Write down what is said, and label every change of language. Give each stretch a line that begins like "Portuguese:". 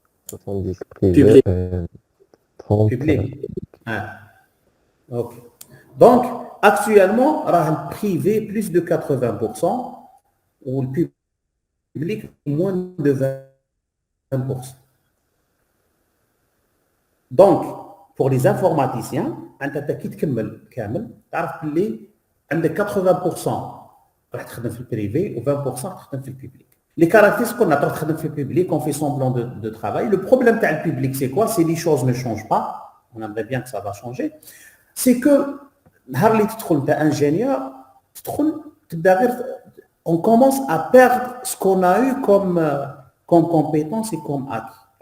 French: 70 privé, 30 public. Ok. Donc actuellement le privé plus de 80% ou le public moins de 20%.
Arabic: Donc pour les informaticiens, انت كي تكمل كامل تعرف باللي عندك 80% راح تخدم في البريفي و 20% راح تخدم في الببليك.
French: Les caractéristiques qu'on a pas تخدم في الببليك, on fait semblant de travail. Le problème تاع le public, c'est quoi? C'est les choses ne changent pas. On aimerait bien que ça va changer. C'est que نهار اللي تدخل انت ingénieur, تدخل تبدا غير on commence à perdre ce qu'on a eu comme compétence et comme acquis.